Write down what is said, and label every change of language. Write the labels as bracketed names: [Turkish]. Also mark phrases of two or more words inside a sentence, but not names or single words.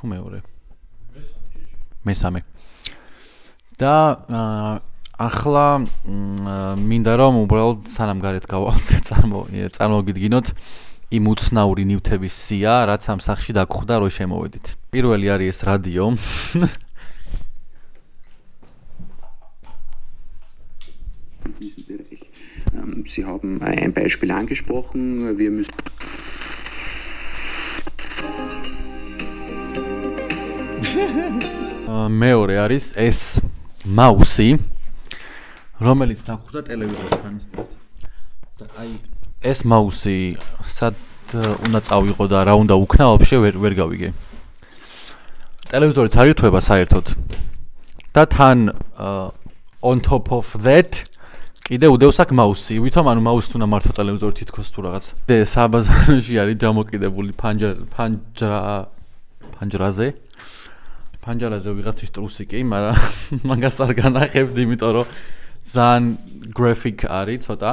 [Georgian] მეორე მესამე და ახლა მინდა რომ უბრალოდ სანამ გარეთ გავვალთ წარმოგიდგინოთ იმ უცნაური ნივთების სია რაც ამ სახლში დაგხვდა რომ შემოვედით პირველი არის ეს რადიო [German] Sie haben ein Beispiel angesprochen. Wir müssen [Georgian] მეორე არის ეს მაუსი, რომელიც დაგხვდა ტელევიზორთან. და აი ეს მაუსი სად უნდა წავიღო და რა უნდა უქნა, ვაფშე ვერ გავიგე. ტელევიზორიც არ ირთვება საერთოდ. და თან [English] on top of that [Georgian] კიდე უდევს აქ მაუსი, ვითომ ანუ მაუსი თუ მართო ტელევიზორი თითქოს თუ რაღაც. და საბაზარში არის დამოკიდებული ფანჯარაზე ვიღაცის ტრუსიკი, მაგრამ მაგას არ განახებდი, იმიტომ რომ ძალიან graphic არის ცოტა.